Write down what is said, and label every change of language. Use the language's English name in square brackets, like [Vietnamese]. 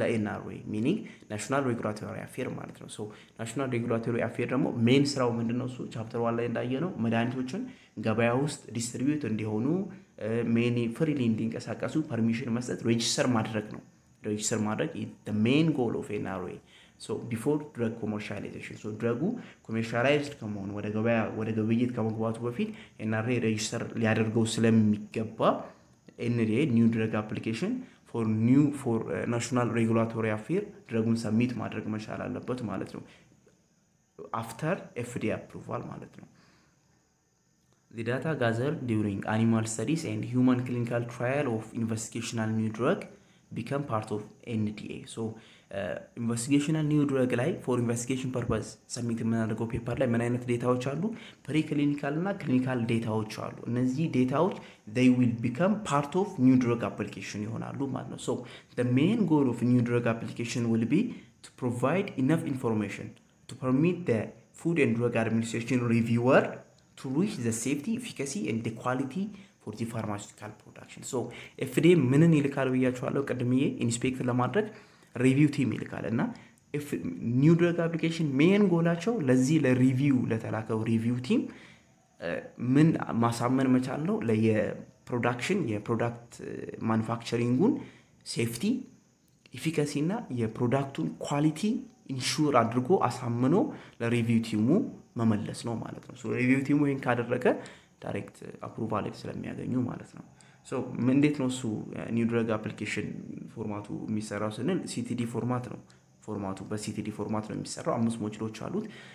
[Amharic] ለኤንአርኤ ሚኒንግ ናሽናል ሬጉላቶሪ አፌር ማለት ነው። ሶ ናሽናል ሬጉላቶሪ አፌር ደግሞ ሜን ስራው ምንድነው? እሱ ቻፕተር 1 ላይ እንዳየነው መድኃኒቶችን ገበያ ውስጥ ዲስትሪቢዩት እንዲሆኑ ሜኒ ፍሪሊ እንዲንቀሳቀሱ ፐርሚሽን መስጠት ሬጂስተር ማድረግ ነው። ሬጂስተር ማድረግ [English] the main goal of NRA. So before drug commercialization, so drug commercialized [Amharic] ከመሆኑ ወደ ግብይት ከመግባቱ በፊት [English] NRA [Amharic] ሬጂስተር ሊያደርገው ስለሚገባ [English] NRA new drug application for national regulatory affair [Amharic] ድረጉን ሰሚት ማድረግ መቻል አለበት ማለት ነው [English] after FDA approval ማለት ነው። The data gathered during animal studies and human clinical trial of investigational new drug become part of NDA. So investigational new drug ላይ for investigation purpose submit [Amharic] የምናደርገው ፔፐር ላይ ምን አይነት ዴታዎች አሉ? ፕሪክሊኒካል እና ክሊኒካል ዴታዎች አሉ። እነዚህ ዴታዎች [English] they will become part of new drug application [Amharic] ይሆናሉ ማለት ነው። [English] So the main goal of new drug application will be to provide enough information to permit the Food and Drug Administration reviewer to reach the safety, efficacy and the quality for the pharmaceutical production. [Amharic] So FDA ምንን ይልካል ብያችኋለሁ ቀድሜ ኢንስፔክት ለማድረግ ሪቪው ቲም ይልካል እና ኒው ድረግ አፕሊኬሽን ሜን ጎላቸው ለዚህ ለሪቪው ለተላከው ሪቪው ቲም ምን ማሳመን መቻል ነው? ለየፕሮዳክሽን የፕሮዳክት ማኑፋክቸሪንጉን ሴፍቲ ኢፊካሲ እና የፕሮዳክቱን ኳሊቲ ኢንሹር አድርጎ አሳምኖ ለሪቪው ቲሙ መመለስ ነው ማለት ነው። ሶ ሪቪው ቲሙ ይሄን ካደረገ ዳይሬክት አፕሩቫል ስለሚያገኙ ማለት ነው። ሶ እንዴት ነው እሱ ኒው ድረግ አፕሊኬሽን ፎርማቱ የሚሰራው ስንል ሲቲዲ ፎርማት ነው። ፎርማቱ በሲቲዲ ፎርማት ነው የሚሰራው። 5 ሞጁሎች አሉት።